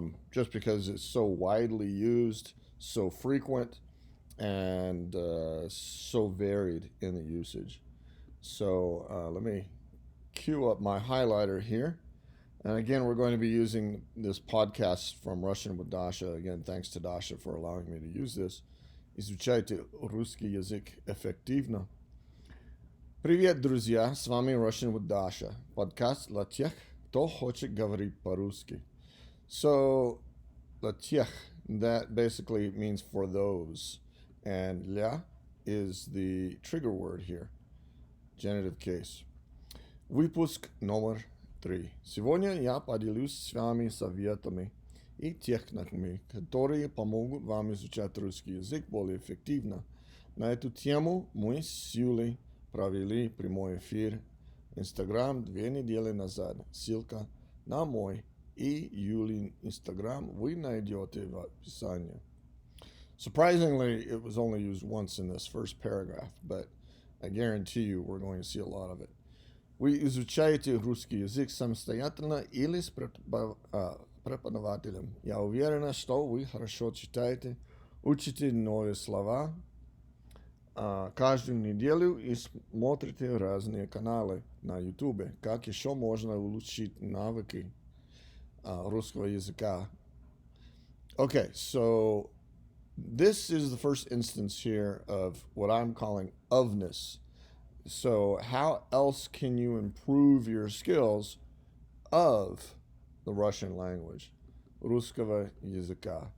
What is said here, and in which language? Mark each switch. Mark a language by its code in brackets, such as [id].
[en] Just because it's so widely used, so frequent, and so varied in the usage. So let me cue up my highlighter here. And again, we're going to be using this podcast from Russian with Dasha. Again, thanks to Dasha for allowing me to use this. [ru] Изучайте русский язык эффективно. Привет, друзья! С вами Russian with Dasha. Подкаст для тех, кто хочет говорить по-русски. [en] So, [ru] для тех, [en] that basically means for those. And ля is the trigger word here. Genitive case. [ru] Выпуск номер 3. Сегодня я поделюсь с вами советами и техниками, которые помогут вам изучать русский язык более эффективно. На эту тему мы с Юлей провели прямой эфир в Instagram 2 недели назад. Ссылка на мой и Юлин Instagram вы найдете в описании. [en] Surprisingly, it was only used once in this first paragraph, but I guarantee you we're going to see a lot of it. [ru] Вы изучаете русский язык самостоятельно или с преподавателем. Я уверена, что вы хорошо читаете, учите новые слова каждую неделю и смотрите разные каналы на YouTube. Как еще можно улучшить навыки русского языка? [en] Okay, so this is the first instance here of what I'm calling ofness. So how else can you improve your skills of the Russian language? [ru] Русского языка.